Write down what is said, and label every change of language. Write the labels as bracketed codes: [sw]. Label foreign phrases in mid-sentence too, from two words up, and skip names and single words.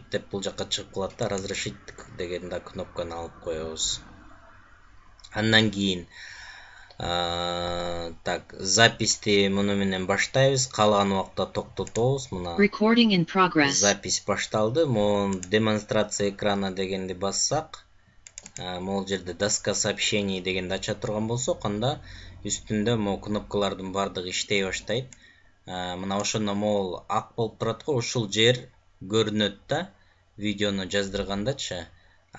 [ky] деп бул жакка чыгып калат да, разрешить деген да кнопканы алып коебуз. Андан кийин так, записти муну менен баштайбыз, каалаган убакта токтотобуз. Мына [en] Recording in progress. [ky] Запись башталды. Могу [ru] демонстрация экрана [ky] дегенди бассак, могу жерде [ru] доска сообщений [ky] дегенди ача турган болсок, анда үстүндө могу кнопкалардын бардыгы иштей баштайт. Мына ошондо могу ак болуп турат го, ушул жер көрүнөт да, видеону жаздыргандачы.